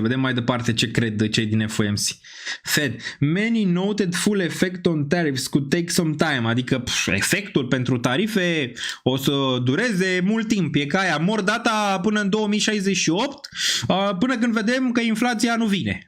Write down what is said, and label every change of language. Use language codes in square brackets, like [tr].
[ro] Vedem mai departe ce cred cei din FOMC. Fed. [en] Many noted full effect on tariffs could take some time. [ro] Adică efectul pentru tarife o să dureze mult timp. E ca aia, mor data până în 2068, până când vedem că inflația nu vine.